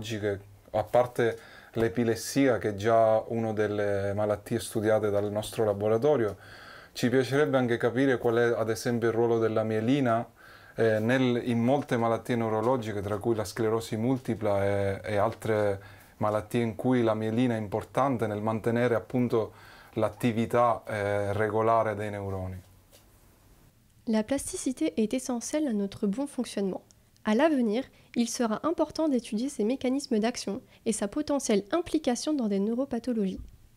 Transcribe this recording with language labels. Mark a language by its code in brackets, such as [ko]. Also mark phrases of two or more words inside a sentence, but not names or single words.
[it] neurologiche a parte l'epilessia, che è già una delle malattie studiate dal nostro laboratorio, ci piacerebbe anche capire qual è ad esempio il ruolo della mielina in molte malattie neurologiche, tra cui la sclerosi multipla e altre malattie in cui la mielina è importante nel mantenere appunto l'attività regolare dei neuroni. [fr] La plasticité est essentielle à notre bon fonctionnement. À l'avenir, il sera important d'étudier ses mécanismes d'action et sa potentielle implication dans des neuropathologies.